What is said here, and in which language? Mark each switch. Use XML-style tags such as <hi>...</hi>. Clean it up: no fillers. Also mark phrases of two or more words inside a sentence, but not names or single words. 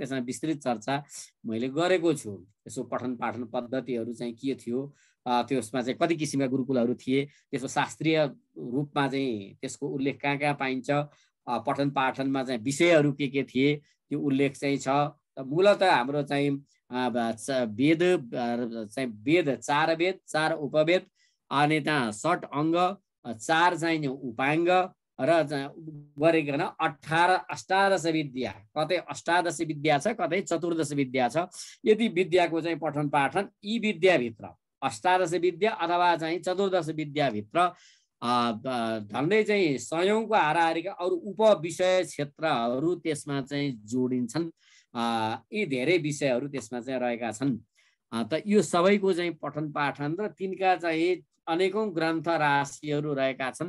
<ne>त्यसमा विस्तृत चर्चा मैले गरेको छु। त्यसको पठन पाठन पद्धतिहरू चाहिँ के थियो, त्यसमा चाहिँ कति किसिमका गुरुकुलहरू थिए, त्यसको शास्त्रीय रूपमा चाहिँ त्यसको उल्लेख कहाँ कहाँ पाइन्छ, पठन पाठनमा चाहिँ विषयहरू के थिए त्यो उल्लेख चाहिँ छ। मूलतः हाम्रो चाहिँ वेद चाहिँ वेद 4 वेद, 4 उपवेद, अनि त्यहाँ 6 अङ्ग, 4 चाहिँ उपाङ्ग र गरिकन 18 अष्टादश विद्या, कतै अष्टादश विद्या छ, कतै 14 विद्या छ। यदि विद्याको चाहिँ पठन पाठन यी विद्याभित्र अष्टादश विद्या अथवा चाहिँ चतुर्दश विद्याभित्र झन्डै चाहिँ सयौंको हाराहारीका अरू उपविषय क्षेत्रहरू त्यसमा चाहिँ जोडिन्छन्। यी धेरै विषयहरू त्यसमा चाहिँ रहेका छन्। त यो सबैको चाहिँ पठन पाठन र तिनका चाहिँ अनेकौं ग्रन्थ राशिहरू रहेका छन्।</ne>